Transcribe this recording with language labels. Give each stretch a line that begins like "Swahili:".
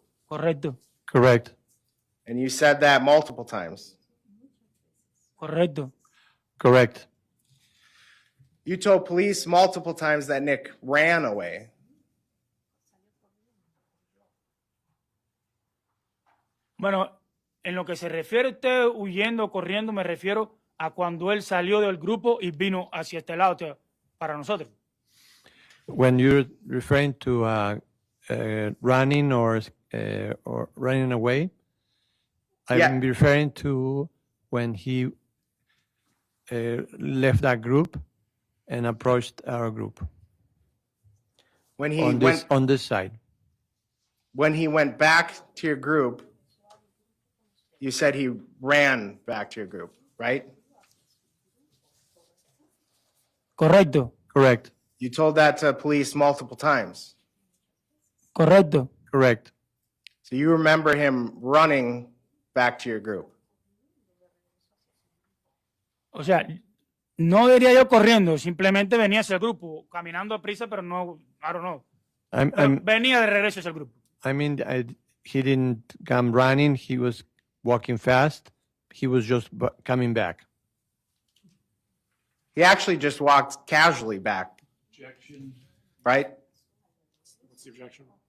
Spanish: Correcto,
English: Correct. And you said that multiple times.
Spanish: correcto.
English: Correct. You told police multiple times that Nick ran away.
Spanish: Bueno, en lo que se refiere usted huyendo, corriendo, me refiero a cuando él salió del grupo y vino hacia este lado para nosotros.
English: When you're referring to running or running away, I'm referring to when he left that group and approached our group. When he on this side. When he went back to your group, you said he ran back to your group, right?
Spanish: Correcto.
English: Correct. You told that to police multiple times.
Spanish: Correcto.
English: Correct. So you remember him running back to your group.
Spanish: O sea, no diría yo corriendo, simplemente venía hacia el grupo, caminando a prisa, pero no,
English: I don't know.
Spanish: Venía de regreso hacia el grupo.
English: I mean, he didn't come running. He was walking fast. He was just coming back. He actually just walked casually back. Objection. Right? What's the objection?